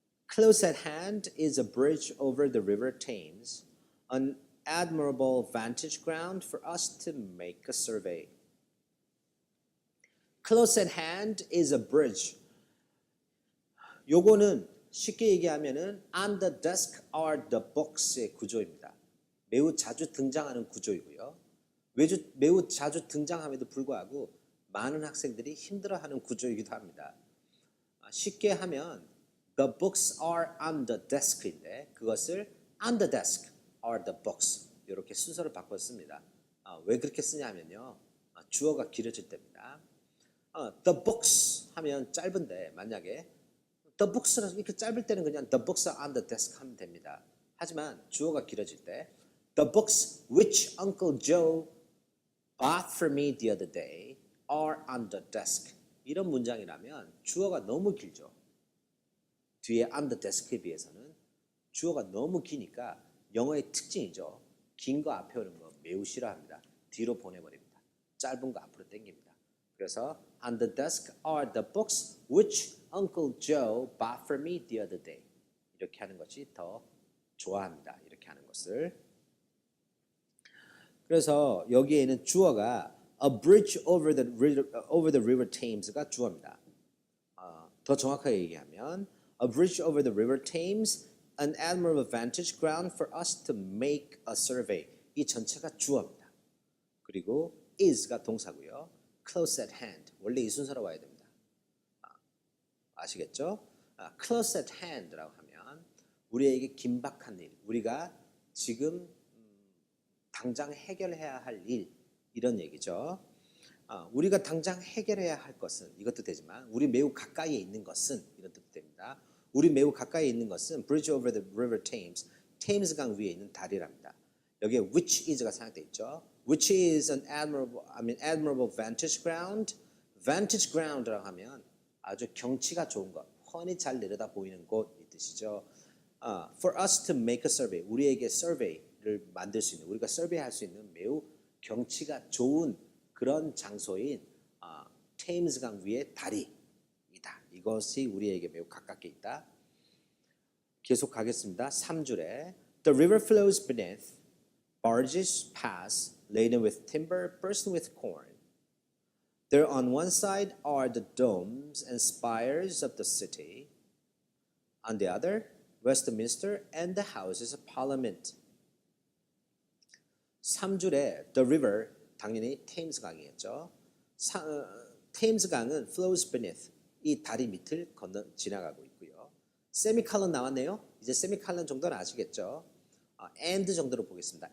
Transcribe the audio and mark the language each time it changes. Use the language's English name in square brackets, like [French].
[English] Close at hand is a bridge over the river Thames, an admirable vantage ground for us to make a survey. Close at hand is a bridge. [Korean] 요거는 쉽게 얘기하면은 [English] on the desk are the books [Korean] 의 구조입니다. 매우 자주 등장하는 구조이고요. 매우 자주 등장함에도 불구하고 많은 학생들이 힘들어하는 구조이기도 합니다. 쉽게 하면 [English] the books are on the desk [Korean] 인데 그것을 [English] on the desk are the books [Korean] 이렇게 순서를 바꿨습니다. 왜 그렇게 쓰냐면요. 주어가 길어질 때입니다. [English] The books [Korean] 하면 짧은데 만약에 the books는 이렇게 짧을 때는 그냥 [English] the books are on the desk [Korean] 하면 됩니다. 하지만 주어가 길어질 때 [English] the books which Uncle Joe bought for me the other day are on the desk. [Korean] 이런 문장이라면 주어가 너무 길죠. 뒤에 [English] on the desk [Korean] 에 비해서는 주어가 너무 기니까 영어의 특징이죠. 긴 거 앞에 오는 거 매우 싫어합니다. 뒤로 보내버립니다. 짧은 거 앞으로 당깁니다. 그래서 [English] on the desk are the books which Uncle Joe bought for me the other day. [Korean] 이렇게 하는 것이 더 좋아합니다. 이렇게 하는 것을. 그래서 여기에는 주어가 [English] a bridge over the river Thames [Korean] 가 주어입니다. 더 정확하게 얘기하면 [English] a bridge over the river Thames, an admirable vantage ground for us to make a survey. [Korean] 이 전체가 주어입니다. 그리고 is가 동사고요. [English] close at hand. [Korean] 원래 이 순서로 와야 됩니다. 아시겠죠? [English] close at hand [Korean] 라고 하면 우리에게 긴박한 일, 우리가 지금 당장 해결해야 할 일, 이런 얘기죠. 우리가 당장 해결해야 할 것은 이것도 되지만 우리 매우 가까이에 있는 것은 이런 뜻도 됩니다. 우리 매우 가까이에 있는 것은 [English] bridge over the river Thames, [Korean] 테임스 강 위에 있는 다리랍니다. 여기에 which is가 생각되어 있죠. [English] Which is an admirable vantage ground. [Korean] vantage ground라고 하면 아주 경치가 좋은 것, 훤히 잘 내려다 보이는 곳 이 뜻이죠. [English] For us to make a survey, [Korean] 우리에게 survey를 만들 수 있는, 우리가 survey 할 수 있는 매우 경치가 좋은 그런 장소인 테임스 강 위의 다리이다. 이것이 우리에게 매우 가깝게 있다. 계속 가겠습니다. 3줄에 [English] The river flows beneath, barges pass, laden with timber, bursting with corn. There on one side are the domes and spires of the city. On the other, Westminster and the houses of Parliament. [Korean] 3줄에 the river, 당연히 테임스 강이겠죠. 테임스 강은 [English] flows beneath, [Korean] 이 다리 밑을 지나가고 있고요. 세미칼럼 나왔네요. 이제 세미칼럼 정도는 아시겠죠. and 정도로 보겠습니다.